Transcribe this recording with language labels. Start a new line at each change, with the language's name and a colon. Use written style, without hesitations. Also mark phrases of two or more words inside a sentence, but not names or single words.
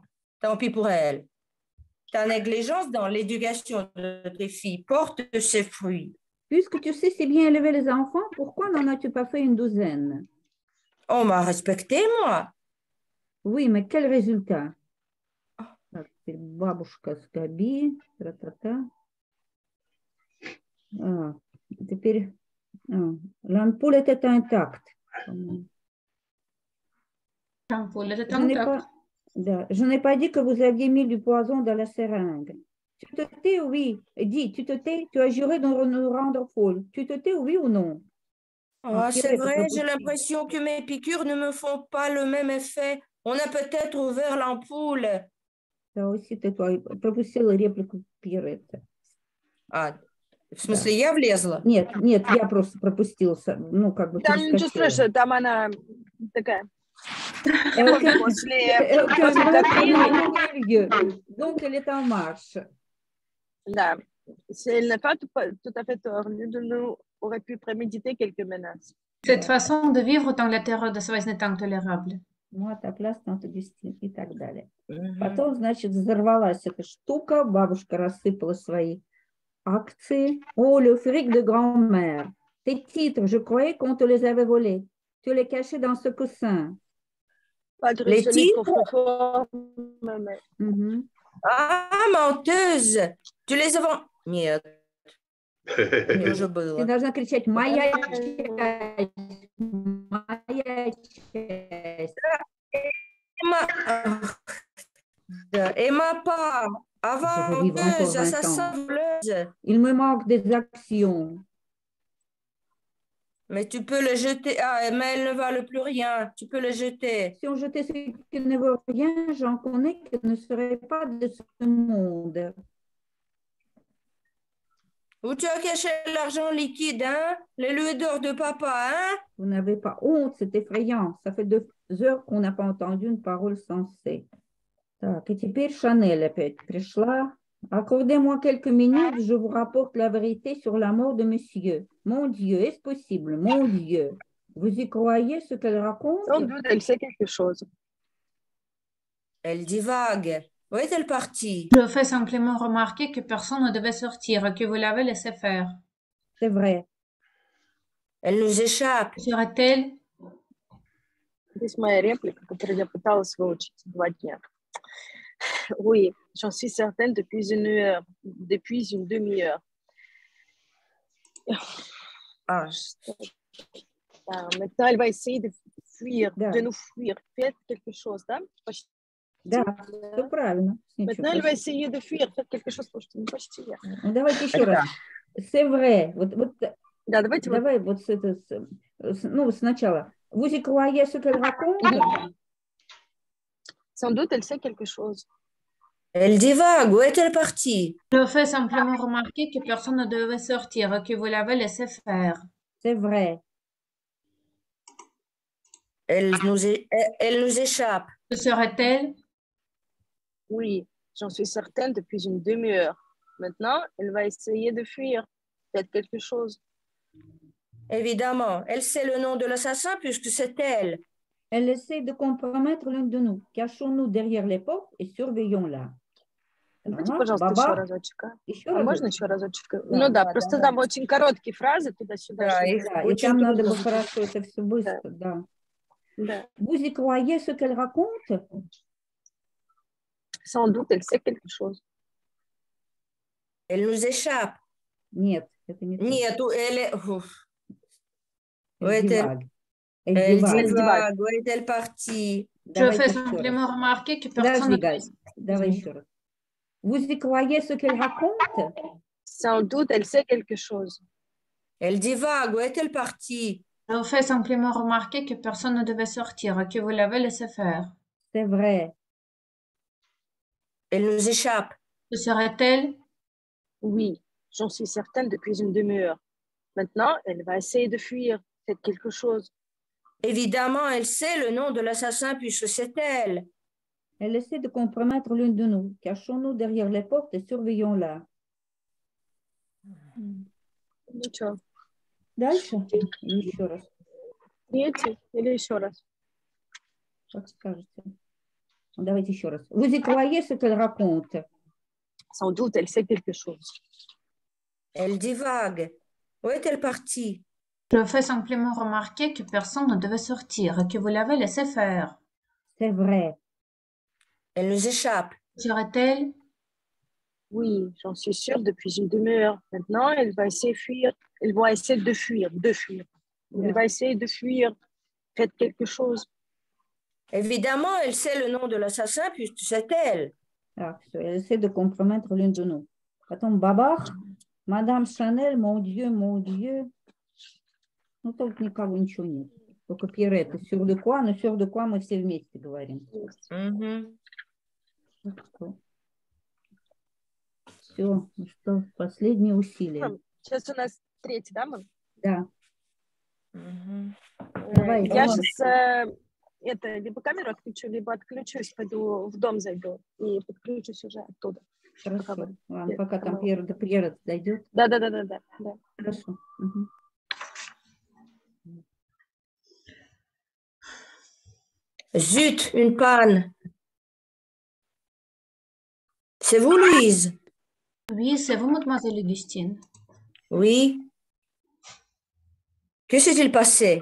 French: Tant pis pour elles. Ta négligence dans l'éducation de tes filles porte ses fruits. Puisque tu sais si bien élever les enfants, pourquoi n'en as-tu pas fait une douzaine? On m'a respecté, moi. Oui, mais quel résultat?
Russian: Так, теперь бабушка с Габи.
French: Тра-та-та.
Russian: А, теперь
French: l'ampoule était intacte. L'ampoule était Je n'ai intacte. pas, je n'ai pas dit que vous aviez mis du poison dans la seringue. Tu te tais, oui. Dis, tu te tais, tu as juré de nous rendre folle. Tu te tais, oui ou non? Ah, c'est Pirette, vrai, j'ai
Russian: пропусти.
French: l'impression que mes piqûres ne me font pas le même effet. On a peut-être ouvert l'ampoule.
Russian: Да, aussi, ты пропустила реплику Пиретта. А, в смысле, я влезла? Нет, нет, я просто пропустила, ну, как бы Там ничего перескочила. страшного, там она такая.
French: Aucun
Russian: После
French: mal
Russian: картины.
French: n'a eu lieu. Donc, elle est en marche.
Russian: Да.
French: Elle n'a pas tout à fait tort. L'une de nous aurait pu préméditer quelques menaces. Cette façon de vivre dans la terreur de связь n'est intolérable.
Russian: Ну, а так ляс, там Августин и так далее. Mhm. Потом, значит, взорвалась эта штука, бабушка рассыпала свои акции.
French: Oh, le fric de grand-mère. Tes titres, je croyais qu'on te les avait volés. Tu les cachais dans ce coussin. Pas de Les solide titres? coffre-fort. Mais... Mhm. Ah, menteuse! Tu les as vendues?
Russian: Нет, тоже Ты было. должна кричать «Моя часть! Моя часть!» Да,
French: Emma pas. Je vais vivre encore Aventeuse, 20 assassin, ans. voleuse. Il me manque des actions. Mais tu peux le jeter. Ah, mais elle ne valent plus rien. Tu peux le jeter. Si on jetait ce qui ne vaut rien, j'en connais qui ne seraient pas de ce monde. Où tu as caché l'argent liquide, hein? Les louis d'or de papa, hein? Vous n'avez pas honte, c'est effrayant. Ça fait 2 heures qu'on n'a pas entendu une parole sensée.
Russian: Так, и теперь Шанель опять пришла.
French: Accordez-moi quelques minutes, je vous rapporte la vérité sur la mort de monsieur. Mon Dieu, est-ce possible? Mon Dieu. Vous y croyez ce qu'elle raconte? Sans doute, elle sait quelque chose. Elle divague. Où est-elle partie? Je fais simplement remarquer que personne ne devait sortir, que vous l'avez laissé faire. C'est vrai. Elle nous échappe. Serait-elle?
Russian: Здесь моя реплика, которую я пыталась выучить 2 дня.
French: Oui, j'en suis certaine depuis une heure, depuis une demi-heure. Ah, Maintenant, elle va essayer de fuir,
Russian: Да.
French: de nous fuir. Faites quelque chose,
Russian: да? Почти. Да, все правильно.
French: Maintenant, elle va essayer de fuir. Faites quelque chose,
Russian: почти. Почти. Ну, давайте еще раз.
French: C'est vrai.
Russian: Вот, Да, давайте вот. давай вот ну, сначала.
French: Vous y croyez ce qu'elle raconte? Sans doute, elle sait quelque chose. elle divague. Où est-elle partie? Je fais simplement remarquer que personne ne devait sortir, que vous l'avez laissé faire. C'est vrai. Elle nous échappe. Que serait-elle? Oui, j'en suis certaine depuis une demi-heure. Maintenant, elle va essayer de fuir. Faites quelque chose. Évidemment, elle sait le nom de l'assassin puisque c'est elle. Elle essaie de compromettre l'une de nous. Cachons-nous derrière les portes et surveillons-la.
Russian: Давайте, Ага, пожалуйста, баба. еще разочек. Еще А раз. можно еще разочек? Да, Ну да, да, просто да, там да. очень короткие фразы туда-сюда. Да, чтобы и- Да, и Очень там надо бы трудно. хорошо это все быстро, да. Да.
French: Vous y croyez ce qu'elle raconte? Sans doute, elle sait quelque chose. Elle nous échappe.
Russian: Нет, это не то. Нет,
French: elle est... Ouf. Où Elle est-elle? divague. Elle Elle divague. divague. Où est-elle partie? Je
Russian: Давайте
French: fais
Russian: еще раз.
French: simplement remarquer que personne
Russian: Подожди,
French: ne
Russian: Галь, давай еще раз.
French: Vous y croyez ce qu'elle raconte? Sans doute, elle sait quelque chose. Elle divague. Où est-elle partie? Je fais simplement remarquer que personne ne devait sortir, que vous l'avez laissé faire. C'est vrai. Elle nous échappe. Que serait-elle? Oui, j'en suis certaine depuis une demi-heure. Maintenant, elle va essayer de fuir. Faites quelque chose. Évidemment, elle sait le nom de l'assassin puisque c'est elle. Elle essaie de compromettre l'une de nous. Cachons-nous derrière les portes et surveillons-la.
Russian: Ничего. Дальше? Еще раз. Третий или еще раз? Как скажете. Давайте еще раз.
French: Vous y croyez ce qu'elle raconte? Sans doute, elle sait quelque chose. Elle divague. Où est-elle partie? Je fais simplement remarquer que personne ne devait sortir, que vous l'avez laissé faire. C'est vrai. Elle nous échappe. Serait-elle? Oui, j'en suis sûre depuis une demi-heure. Maintenant, elle va essayer de fuir. Elle va essayer de fuir, de fuir. Elle va essayer de fuir. Faites quelque chose. Évidemment, elle sait le nom de l'assassin puisque c'est elle.
Russian: Так, все,
French: elle essaie de compromettre l'une de nous.
Russian: Потом бабах, мадам Шанель,
French: mon Dieu.
Russian: Ну, тут никого ничего нет. Только Пьеретта.
French: Sur de quoi? Но sur de quoi
Russian: мы все вместе говорим. Mhm. Все, ну что, последние усилия. Сейчас у нас третий, да, мам? Да, Mhm. давай. Я сейчас либо камеру отключу, либо отключусь, пойду в дом зайду и подключусь уже оттуда. Хорошо. Ладно, пока там Пьерет дойдет. Да. Хорошо. Угу.
French: Zut, une panne. C'est vous, Louise? Oui, c'est vous, mademoiselle Augustine. Oui. Que s'est-il passé?